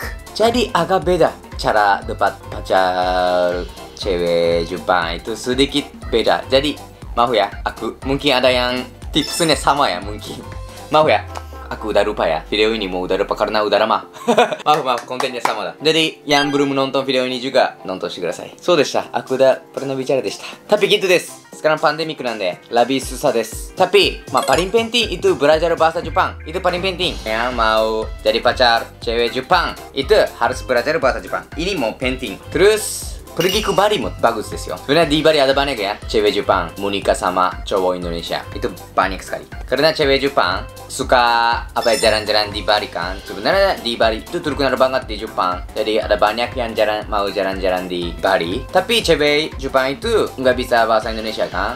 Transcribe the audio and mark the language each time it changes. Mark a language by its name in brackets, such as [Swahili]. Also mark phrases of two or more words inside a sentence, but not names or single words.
[Indonesian] Jadi agak beda cara dapat pacar cewek Jepang itu sedikit beda. Jadi maaf ya, aku mungkin ada yang tipsnya sama ya mungkin. Maaf ya, aku udah lupa ya. Video ini mau udah lupa karena udah lama. maaf, kontennya sama dah. Jadi yang belum menonton video ini juga nonton [Japanese] してください. そうでした, [Indonesian] aku udah pernah bicara deshita. Tapi gitu des. Sekarang pandemik nande, lebih susah des. Tapi, paling penting itu belajar bahasa Jepang. Itu paling penting. Yang mau jadi pacar cewek Jepang, itu harus belajar bahasa Jepang. Ini mau penting. Terus pergi ke Bali も bagus ですよ. Sebenarnya di Bali ada banyak ya cewek Jepang menikah sama cowok Indonesia. Itu banyak sekali. Karena cewek Jepang suka jalan-jalan di Bali kan. Sebenarnya di Bali itu terkenal banget di Jepang. Jadi ada banyak yang mau jalan-jalan di Bali. Tapi cewek Jepang itu nggak bisa bahasa Indonesia kan.